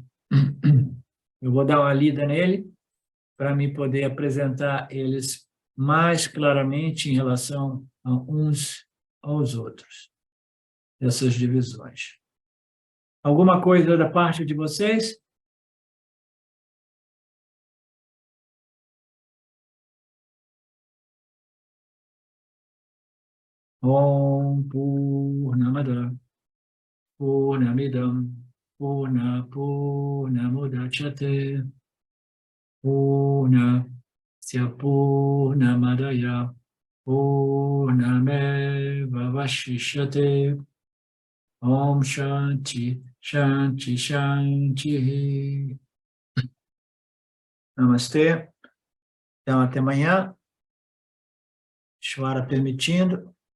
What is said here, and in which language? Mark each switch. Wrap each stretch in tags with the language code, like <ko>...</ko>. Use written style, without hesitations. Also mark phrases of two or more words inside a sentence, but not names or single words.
<pt>Eu vou dar uma lida nele para me poder apresentar eles mais claramente em relação a uns aos outros, essas divisões. Alguma coisa da parte de vocês?</pt> <sa>Om Purnamada Purnamidam Purnamudachyate Purnasya Purnamadaya Purnameva Vashishyate. Om Shanti, Shanti, Shanti.</sa> <pt>Namastê. Então, até amanhã. Ishvara permitindo.</pt>